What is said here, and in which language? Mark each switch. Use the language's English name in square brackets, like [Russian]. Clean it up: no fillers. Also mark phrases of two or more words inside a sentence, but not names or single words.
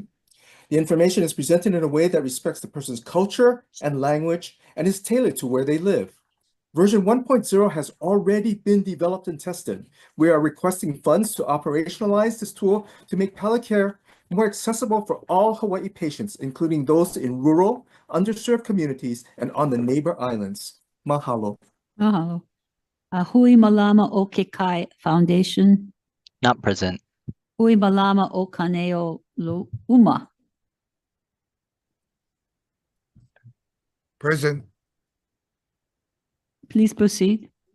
[English] The information is presented in a way that respects the person's culture and language and is tailored to where they live. Version 1.0 has already been developed and tested. We are requesting funds to operationalize this tool to make palliative care more accessible for all Hawaii patients, including those in rural, underserved communities and on the neighbor islands. Mahalo. Mahalo. Hui Malama o Kekai Foundation, Not present. Hui Malama o Kaneo Lo Uma. Present. Please proceed.